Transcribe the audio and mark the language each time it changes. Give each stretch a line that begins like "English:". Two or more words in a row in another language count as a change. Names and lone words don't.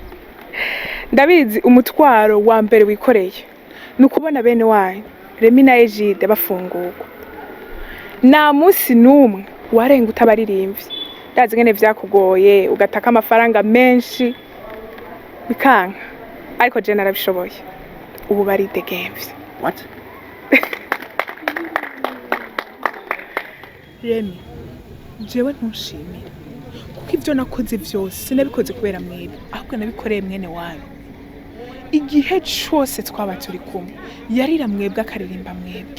Rundi: Ndabizi umutwaro wa mbere wikoreye nukubona bene wanyu Remy na Egide bafungurwa. Nta munsi n'umwe warenga utabaririmbye. Ndazi ngene vyakugoye ugataka amafaranga menshi bikanka, ariko je narabishoboye. Ubu bari
English: the games. What?
Rundi: Remy, jewe ntushimire kuko ivyo nakoze vyose sinabikoze kubera mwebwe, ahubwo nabikoreye mwene wanyu. Igihe cyose twaba turi kumwe yarira mwebwe akaririmba mwebwe.